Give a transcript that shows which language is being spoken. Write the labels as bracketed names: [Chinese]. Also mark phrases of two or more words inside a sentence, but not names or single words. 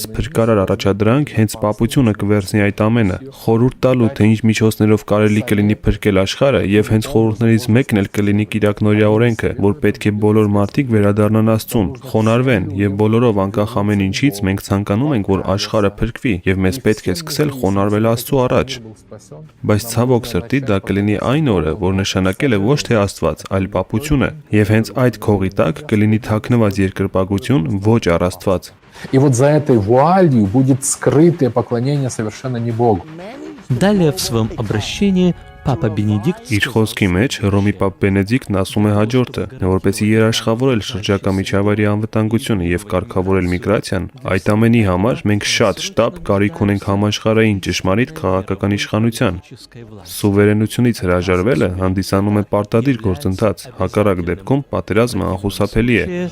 [Armenian] փրկարար առաջադրանք հենց պապությունը կվերցնի այդ ամենը, խորհուրդ տալու թե ինչ միջոցներով կարելի կլինի փրկել աշխարհը, եւ հենց խորհուրդներից մեկն էլ կլինի կիրակնորյա օրենքը, որ պետք է բոլոր մարդիկ վերադառնան Աստծուն, խոնարհվեն, եւ բոլորով անկախ ամեն ինչից մենք ցանկանում ենք, որ աշխարհը եւ մեզ պետք է սկսել խոնարհվել Աստծո առաջ։ Բայց ցավոք սրտի դա կլինի այն օրը, որ нշանակել է ոչ թե Աստված, այլ պապությունը, եւ հենց այդ քողի տակ կլինի թաքնված երկրպագություն ոչ առ Աստված։ [Russian] И вот за этой вуалью будет скрытое поклонение совершенно не Богу. Далее в своем обращении [Armenian] Իր խոսքի մեջ Հռոմի Պապ Բենեդիկտն ասում է հաջորդը. որպեսզի երաշխավորել շրջակա միջավայրի անվտանգությունը եւ կարգավորել միգրացիան, այդ ամենի համար մենք շատ շտապ կարիք ունենք համաշխարհային ճշմարիտ քաղաքական իշխանության։ Սուվերենությունից հրաժարվելը հանդիսանում է պարտադիր գործընթաց, հակառակ դեպքում պատերազմը անխուսափելի է։